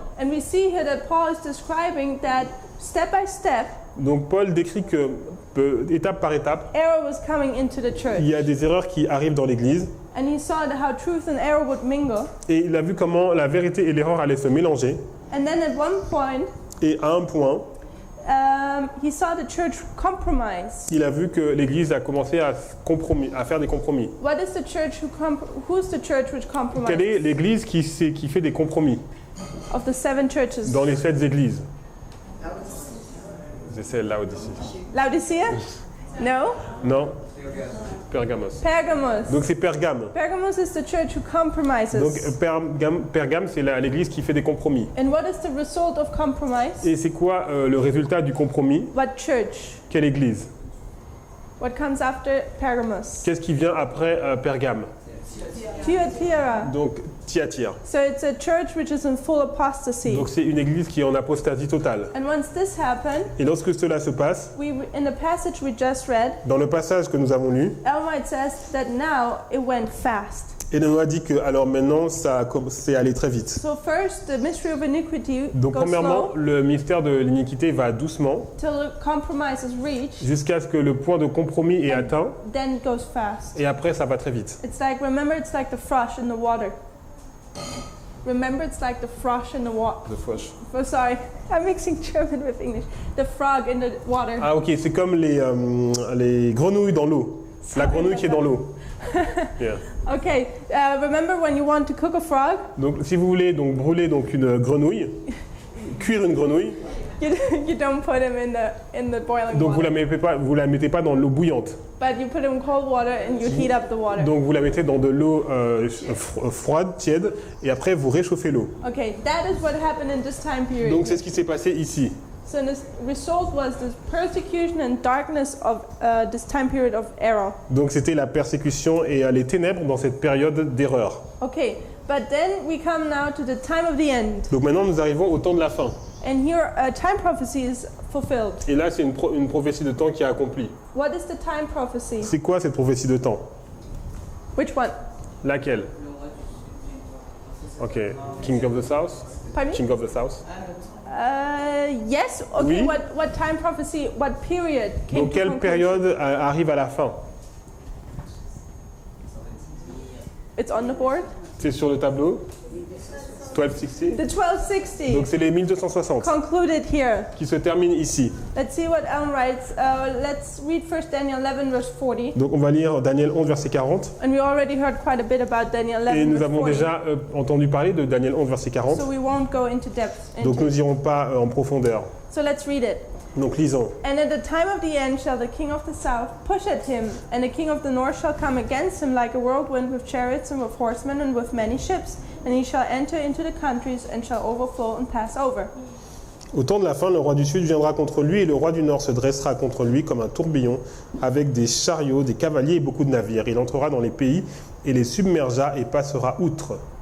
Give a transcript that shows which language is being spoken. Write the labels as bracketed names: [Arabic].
[English] And we see here that Paul is describing that step by step, [French] Donc Paul décrit que étape par étape, [English] error was coming into the church. [French] il y a des erreurs qui arrivent dans l'Église [English] And he saw how truth and error would mingle. [French] et il a vu comment la vérité et l'erreur allaient se mélanger. [English] And then at one point, [French] Et à un point, [English] he saw the church compromise. [French] il a vu que l'Église a commencé à faire des compromis. [English] What is the church who's the church which compromises? [French] Quelle est l'Église qui fait des compromis [English] Of the 7 churches. [French] dans les 7 églises? C'est Laodicée. [English] Laodicea? No? [French] Non? Pergamos. Pergamos. Donc c'est Pergame. [English] Pergamos is the church who compromises. [French] Donc Pergame, c'est l'Église qui fait des compromis. [English] And what is the result of compromise? [French] Et c'est quoi le résultat du compromis? [English] What church? [French] Quelle Église? [English] What comes after Pergamos? [French] Qu'est-ce qui vient après Pergame? Thyatira. Donc Thyatire. [English] So it's a church which is in full apostasy. [French] Donc c'est une église qui est en apostasie totale. [English] And once this happened, [French] Et lorsque cela se passe, [English] in the passage we just read, [French] dans le passage que nous avons lu, [English] Ellen White says that now it went fast. [French] Ellen a dit que alors maintenant c'est allé très vite. [English] So first, the mystery of iniquity [French] Donc [English] goes [French] premièrement, [English] slow [French] le mystère de l'iniquité va doucement [English] till the compromise is reached, [French] jusqu'à ce que le point de compromis est atteint [English] then it goes fast. [French] et après ça va très vite. [English] It's like, remember, it's like the frosh in the water. Remember, it's like the frosh in the water. The frosh. Oh, sorry, I'm mixing German with English. The frog in the water. [French] Ah ok, c'est comme les grenouilles dans l'eau. La grenouille qui est dans l'eau. [English] Yeah. Okay, remember when you want to cook a frog? [French] Donc si vous voulez donc brûler donc une grenouille, cuire une grenouille, [English] You don't put him in the boiling [French] donc [English] water. [French] vous la mettez pas dans l'eau bouillante. [English] But you put him in cold water and you heat up the water. [French] Donc vous la mettez dans de l'eau froide, tiède, et après vous réchauffez l'eau. [English] Okay, that is what happened in this time period. [French] Donc c'est ce qui s'est passé ici. [English] So the result was the persecution and darkness of this time period of error. [French] Donc c'était la persécution et les ténèbres dans cette période d'erreur. [English] Okay, but then we come now to the time of the end. [French] Donc maintenant nous arrivons au temps de la fin. [English] And here a time prophecy is fulfilled. [French] Et là c'est une prophétie de temps qui est accomplie. [English] What is the time prophecy? [French] C'est quoi cette prophétie de temps? [English] Which one? [French] Laquelle? [English] Ok, King of the South? Pardon me? King of the South. Yes. Okay. [French] Oui. [English] What time prophecy? What period came [French] Donc [English] to [French] quelle [English] conclusion? [French] période arrive à la fin? [English] It's on the board. [French] C'est sur le tableau? 1260. [English] The 1260 [French] Donc c'est les 1260 [English] concluded here. [French] qui se terminent ici. [English] Let's see what Ellen writes. Let's read first Daniel 11 verse 40. [French] Donc on va lire Daniel 11 verset 40. [English] And we already heard quite a bit about Daniel 11 [French] Et nous [English] verse [French] avons [English] 40. [French] déjà entendu parler de Daniel 11 verset 40. [English] So we won't go into depth. [French] Donc [English] Into [French] nous n'irons pas en profondeur. [English] So let's read it. [French] Donc lisons. [English] And at the time of the end shall the king of the south push at him, and the king of the north shall come against him like a whirlwind with chariots and with horsemen and with many ships. And he shall enter into the countries and shall overflow and pass over. [French] Au temps de la fin, le roi du sud viendra contre lui et le roi du nord se dressera contre lui comme un tourbillon avec des chariots, des cavaliers et beaucoup de navires. Il entrera dans les pays et les submergera et passera outre.